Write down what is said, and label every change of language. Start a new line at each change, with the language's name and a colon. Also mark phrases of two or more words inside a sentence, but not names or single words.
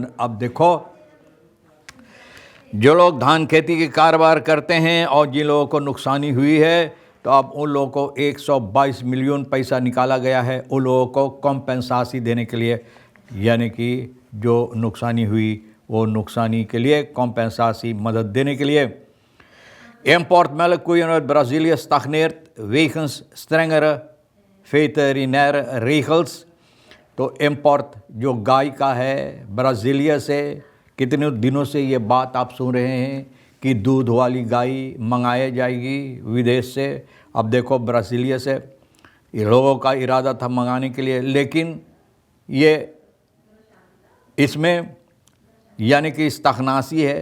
Hindi: अब देखो, जो लोग धान खेती के कारोबार करते हैं और जिन लोगों को नुकसानी हुई है, तो अब उन लोगों को 122 मिलियन पैसा निकाला गया है उन लोगों को कॉम्पेंसासी देने के लिए, यानी कि जो नुकसानी हुई वो नुकसानी के लिए कॉम्पेंसासी मदद देने के लिए।
Dutch: Importmelkkoeien uit Brazilië stagneert wegens strengere veterinaire regels।
Hindi: तो इम्पोर्ट जो गाय का है ब्राज़ीलिया से, कितने दिनों से ये बात आप सुन रहे हैं कि दूध वाली गाय मंगाई जाएगी विदेश से। अब देखो, ब्राज़ीलिया से ये लोगों का इरादा था मंगाने के लिए, लेकिन ये इसमें यानी कि स्ताखनासी है।